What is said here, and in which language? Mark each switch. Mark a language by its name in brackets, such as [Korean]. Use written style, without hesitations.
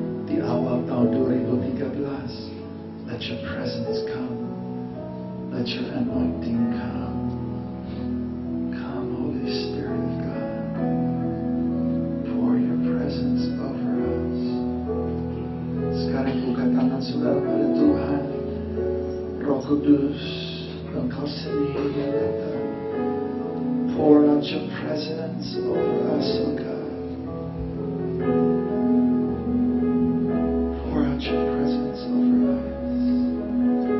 [Indonesian] Di awal tahun 2013, [English] let your presence come. Let your anointing come. Come, Holy Spirit of God. Pour your presence over us. [Indonesian] Sekarang buka tangan saudara pada Tuhan. Roh Kudus, Engkau sendiri yang datang. [English] Pour out your presence over us, oh God. Pour out your presence over us.